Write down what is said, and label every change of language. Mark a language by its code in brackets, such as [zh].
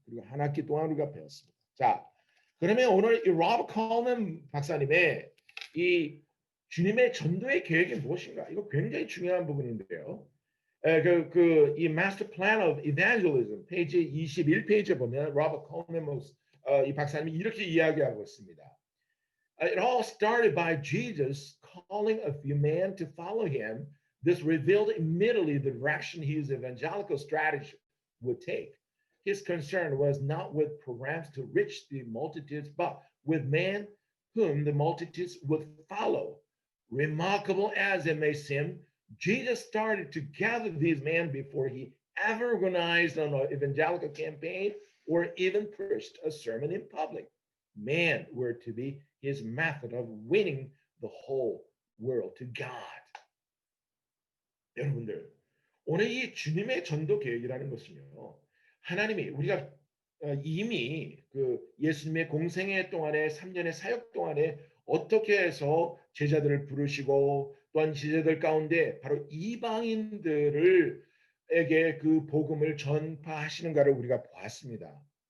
[ko] 그리고 한 학기 동안 우리가 배웠습니다. 자, 그러면 오늘 이 로버트 콜먼 박사님의 이 주님의 전도의 계획이 무엇인가? 이거 굉장히 중요한 부분인데요. 이 Master Plan of Evangelism 페이지 21페이지에 보면 로버트 콜먼 이 박사님이 이렇게 이야기하고 있습니다. [en] It all started by Jesus calling a few men to follow him. This revealed immediately the direction his evangelical strategy would take. His concern was not with programs to reach the multitudes, but with men whom the multitudes would follow. Remarkable as it may seem, Jesus started to gather these men before he ever organized an evangelical campaign or even preached a sermon in public. Men were to be his method of winning the whole world to God. [ko] 여러분들, 오늘 이 주님의 전도 계획이라는 것은요, 하나님이 우리가 이미 그 예수님의 공생애 동안에 3년의 사역 동안에 어떻게 해서 제자들을 부르시고 또한 제자들 가운데 바로 이방인들에게 그 복음을 전파하시는가를 우리가 보았습니다.